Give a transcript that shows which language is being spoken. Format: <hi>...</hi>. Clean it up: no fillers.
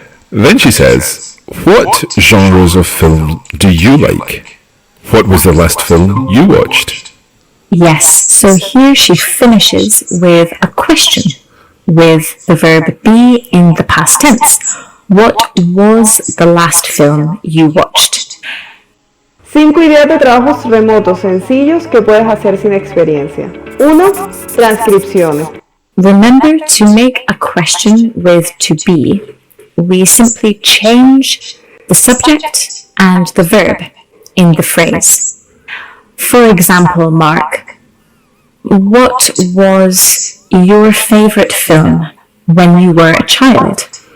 <en>Then she says, what genres of film do you like? What was the last film you watched? Yes, so here she finishes with a question with the verb be in the past tense. What was the last film you watched?</en> <es>5 ideas de trabajos remotos sencillos que puedes hacer sin experiencia. 1. Transcripciones.</es> <en>Remember to make a question with to be. We simply change the subject and the verb in the phrase. For example, Mark, what was your favorite film when you were a child?</en>